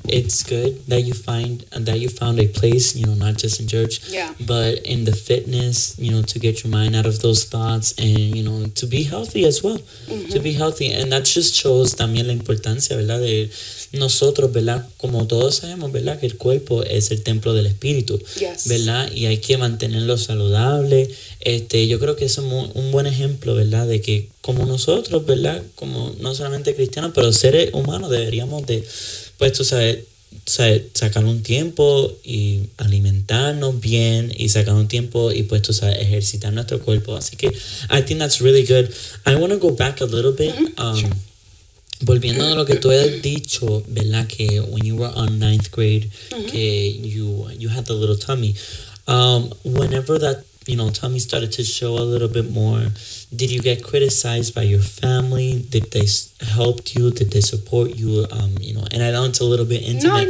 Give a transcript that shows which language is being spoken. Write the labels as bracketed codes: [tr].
[en] It's good that you found a place, not just in church, but in the fitness, to get your mind out of those thoughts and, to be healthy as well, to be healthy. And that just shows [es] también la importancia, ¿verdad? De nosotros, ¿verdad? Como todos sabemos, ¿verdad? Que el cuerpo es el templo del espíritu, ¿verdad? Y hay que mantenerlo saludable. Yo creo que es un buen ejemplo, ¿verdad? De que como nosotros, ¿verdad? Como no solamente cristianos, pero seres humanos deberíamos de, pues tú sabes, sacar un tiempo y alimentarnos bien y sacar un tiempo y pues tú sabes, ejercitar nuestro cuerpo. Así que [en] I think that's really good. I want to go back a little bit. Sure. [es] Volviendo a lo que tú has dicho, ¿verdad? [en] Que when you were on 9th grade, que you had the little tummy. Whenever that tummy started to show a little bit more, did you get criticized by your family? Did they help you? Did they support you? And I know it's a little bit intimate.